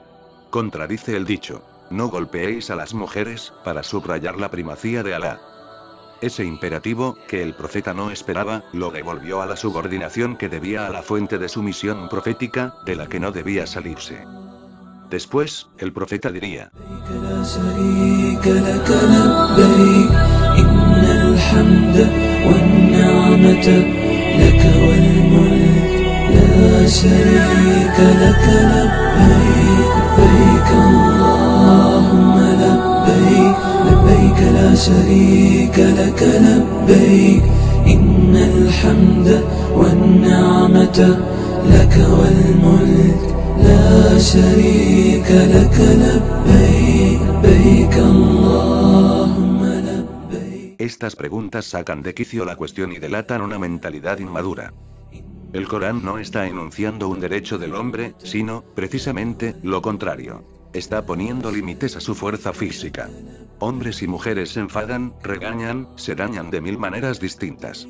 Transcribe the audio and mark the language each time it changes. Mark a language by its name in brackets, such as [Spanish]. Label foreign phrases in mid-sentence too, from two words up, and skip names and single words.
[Spanish] Contradice el dicho, no golpeéis a las mujeres, para subrayar la primacía de Alá. Ese imperativo, que el profeta no esperaba, lo devolvió a la subordinación que debía a la fuente de su misión profética, de la que no debía salirse. Después, el profeta diría: [Arabic] شريك لك لبيك لبيك اللهم لبيك لبيك لا شريك لك لبيك إن الحمد والنعمة لك والملك لا شريك لك لبيك لبيك اللهم لبيك. [Spanish] Estas preguntas sacan de quicio la cuestión y delatan una mentalidad inmadura. El Corán no está enunciando un derecho del hombre, sino, precisamente, lo contrario. Está poniendo límites a su fuerza física. Hombres y mujeres se enfadan, regañan, se dañan de mil maneras distintas.